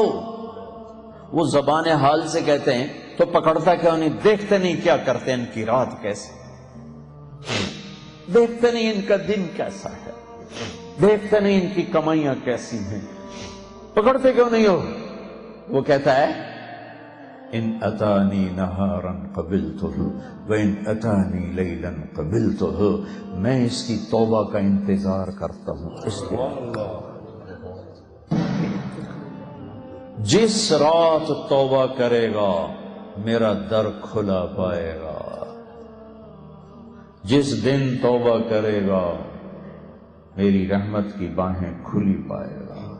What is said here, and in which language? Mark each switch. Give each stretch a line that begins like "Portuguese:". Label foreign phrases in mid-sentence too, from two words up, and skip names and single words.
Urdu: وہ زبان حال سے کہتے ہیں تو پکڑتا کیوں نہیں؟ دیکھتے نہیں کیا کرتے ان کی رات کیسے، دیکھتے نہیں ان کا دن کیسا ہے، دیکھتے نہیں ان کی کمائیاں کیسی ہیں، پکڑتے کیوں نہیں ہو؟ وہ کہتا ہے
Arabic: ان اتانی نہارا قبلتہ وان اتانی لیلا قبلتہ،
Urdu: میں اس کی توبہ کا انتظار کرتا ہوں. اس لیے جس رات توبہ کرے گا میرا در کھلا پائے گا، جس دن توبہ کرے گا میری رحمت کی باہیں کھلی پائے گا.